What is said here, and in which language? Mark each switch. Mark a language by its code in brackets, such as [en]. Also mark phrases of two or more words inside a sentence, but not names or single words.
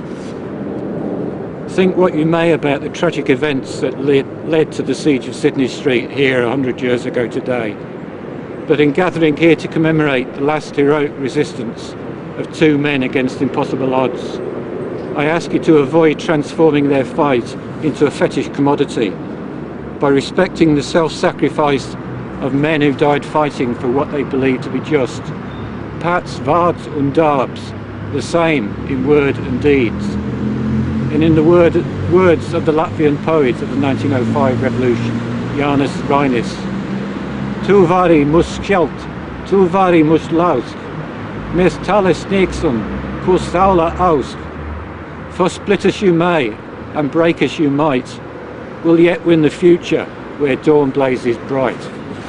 [en] Think what you may about the tragic events that led to the siege of Sidney Street here 100 years ago today, but in gathering here to commemorate the last heroic resistance of 2 men against impossible odds, I ask you to avoid transforming their fight into a fetish commodity by respecting the self-sacrifice of men who died fighting for what they believed to be just. [lv] Pats, Vards und Darbs, [en] the same in word and deeds. And in the words of the Latvian poet of the 1905 revolution, [lv] Jānis Rainis, Tu vari mus šķelt, tu vari mus lauzt, mēs tālāk sniegsim, ko saule aust. [en] For split as you may, and break as you might, we'll yet win the future where dawn blazes bright.